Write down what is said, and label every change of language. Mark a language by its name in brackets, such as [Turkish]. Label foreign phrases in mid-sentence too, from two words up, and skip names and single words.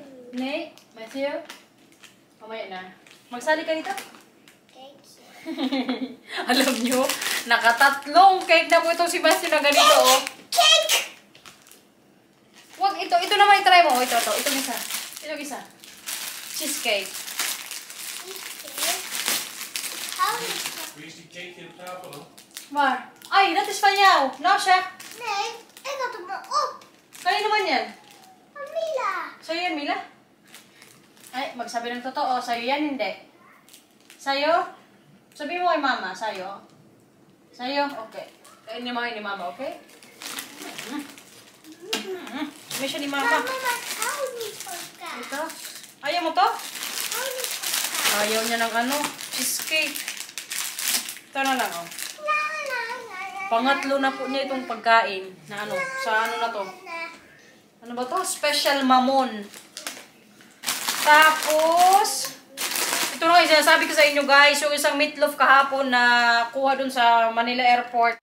[Filipino] Nay, Matthew? Mamaya na. Magsali ka dito? Alam nyo, nakatatlong cake na po itong si Matthew na ganito, oh. Cake! Wag, ito naman i-try mo. Itong isa. Itong isa. Cheesecake. [Dutch] Wie is die cake in de tafel dan? Waar? Ay, dat is van jou. Nou zeg. Nee, ik had hem maar op. [Filipino] Kanino naman yan? [Dutch] Van Mila. [Filipino] Sa'yo yan, Mila? Ay, magsabi ng totoo. Sa'yo yan, hindi. Sa'yo? Sabi mo kay mama, sa'yo? Sa'yo? Okay. Kainin mo ni mama, okay? Sabi siya ni mama. Mama, [Dutch] ik hou niet van kaas. [Filipino] Ito? Ayaw mo to? [Dutch] Ik hou niet van kaas. [Filipino] Ayaw niya ng cheesecake. Ito na lang, oh. [Dutch] Nee. [Filipino] Pangatlo na po niya itong pagkain na ano, sa ano na to. Ano ba to? Special mamon. Tapos, ito na yung sinasabi ko sa inyo guys, yung isang meatloaf kahapon na kuha dun sa Manila Airport.